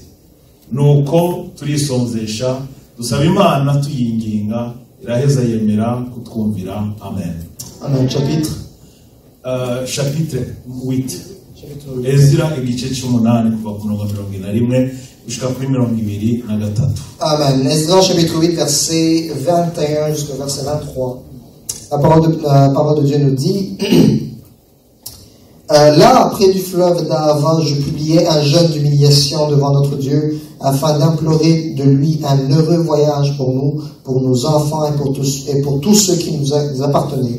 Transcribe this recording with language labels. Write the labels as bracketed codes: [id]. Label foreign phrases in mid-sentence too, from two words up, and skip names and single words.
[rn] Nuko turisonzesha dusaba Imana tuyinginga, iraheza yemera kutwumvira. Amen. Amen. Chapitre 8. Ezra igice cy'umunani kuva ku murongo 41 gushika kuri 23. Amen. [fr] Ezra chapitre 8 verset 21 jusqu'au verset 23. La parole de Dieu nous dit là, près du fleuve d'Ahava, je publiai un jeûne d'humiliation devant notre Dieu, afin d'implorer de lui un heureux voyage pour nous, pour nos enfants et pour tous ceux qui nous appartenaient.